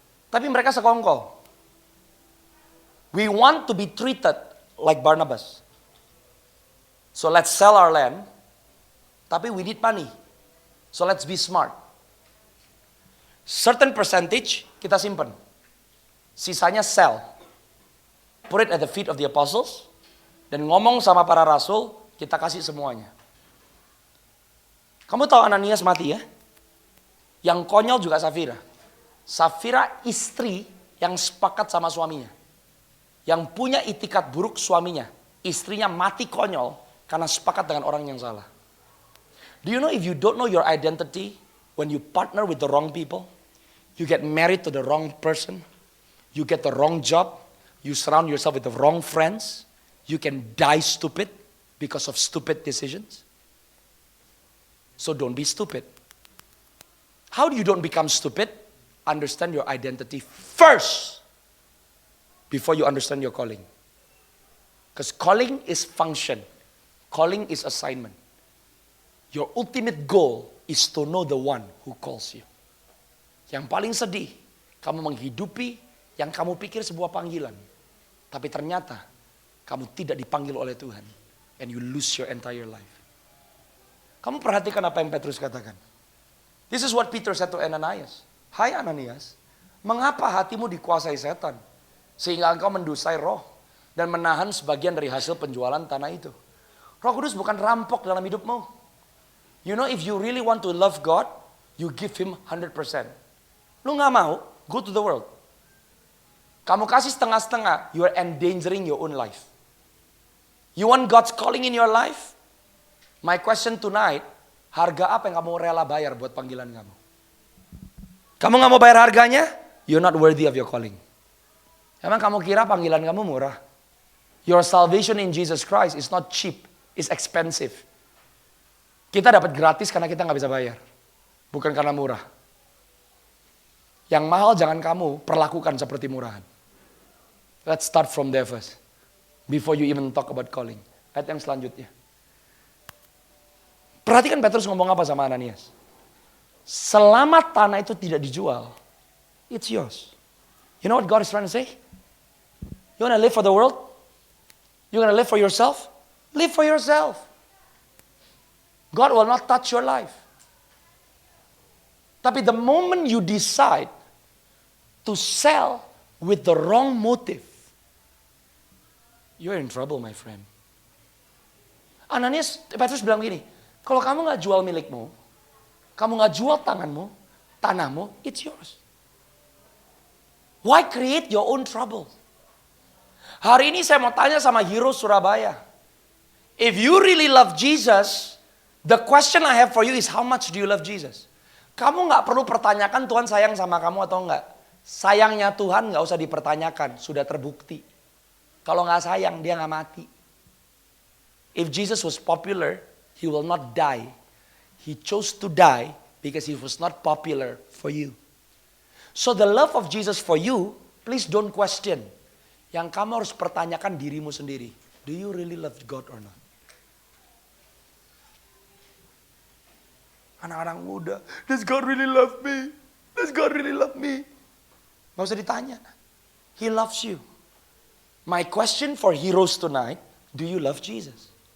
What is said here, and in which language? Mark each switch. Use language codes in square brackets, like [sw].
[id] Tapi mereka sekongkol. [en] We want to be treated like Barnabas. So let's sell our land. Tapi we need money. So let's be smart. Certain percentage [id] kita simpan. Sisanya sell. [en] Put it at the feet of the apostles. [id] Dan ngomong sama para rasul, kita kasih semuanya. Kamu tahu Ananias mati ya? Yang konyol juga Safira. Safira istri yang sepakat sama suaminya. Yang punya itikat buruk suaminya. Istrinya mati konyol karena sepakat dengan orang yang salah. [en] Do you know if you don't know your identity, when you partner with the wrong people, you get married to the wrong person, you get the wrong job, you surround yourself with the wrong friends, you can die stupid because of stupid decisions. So don't be stupid. How do you don't become stupid? Understand your identity first before you understand your calling. Because calling is function. Calling is assignment. Your ultimate goal is to know the one who calls you. [id] Yang paling sedih, kamu menghidupi yang kamu pikir sebuah panggilan. Tapi ternyata kamu tidak dipanggil oleh Tuhan. [en] And you lose your entire life. [id] Kamu perhatikan apa yang Petrus katakan. [en] This is what Peter said to Ananias. [id] Hai Ananias, mengapa hatimu dikuasai setan? Sehingga engkau mendusai roh dan menahan sebagian dari hasil penjualan tanah itu. Roh Kudus bukan rampok dalam hidupmu. [en] You know if you really want to love God, you give Him 100%. [id] Lu gak mau, [en] go to the world. [id] Kamu kasih setengah-setengah, [en] you are endangering your own life. You want God's calling in your life? My question tonight, [id] harga apa yang kamu rela bayar buat panggilan kamu? Kamu gak mau bayar harganya? [en] You're not worthy of your calling. [id] Emang kamu kira panggilan kamu murah? [en] Your salvation in Jesus Christ is not cheap, it's expensive. [id] Kita dapat gratis karena kita gak bisa bayar. Bukan karena murah. Yang mahal jangan kamu perlakukan seperti murahan. [en] Let's start from there first. Before you even talk about calling. [id] Ayat yang selanjutnya. Perhatikan Petrus ngomong apa sama Ananias. Selama tanah itu tidak dijual, [en] it's yours. You know what God is trying to say? You want to live for the world? You want to live for yourself? Live for yourself. God will not touch your life. Tapi the moment you decide to sell with the wrong motive, you're in trouble, my friend. [id] Petrus bilang gini, kalau kamu nggak jual milikmu, kamu nggak jual tanahmu, [en] it's yours. Why create your own trouble? [id] Hari ini saya mau tanya sama hero Surabaya. [en] If you really love Jesus, the question I have for you is how much do you love Jesus? [id] Kamu nggak perlu pertanyakan Tuhan sayang sama kamu atau enggak. Sayangnya Tuhan nggak usah dipertanyakan, sudah terbukti. Kalau nggak sayang dia nggak mati. [en] If Jesus was popular, he will not die. He chose to die because he was not popular for you. So the love of Jesus for you, please don't question. [id] Yang kamu harus pertanyakan dirimu sendiri. [en] Do you really love God or not? [id] Anak-anak muda, [en] does God really love me? Does God really love me? [id] Gak usah ditanya. [en] He loves you. My question for heroes tonight, do you love Jesus?